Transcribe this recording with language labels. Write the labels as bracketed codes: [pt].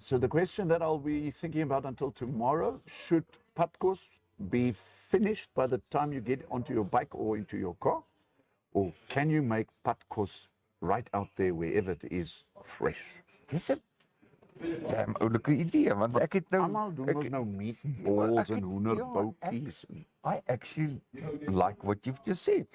[en] So the question that I'll be thinking about until tomorrow, should padkos be finished by the time you get onto your bike or into your car? Or can you make padkos right out there wherever it is fresh? [af] Dis 'n oulike idee want ek het nou Almal doen ons nou meatballs en hoenderboutjies. [en] I actually like what you've just said.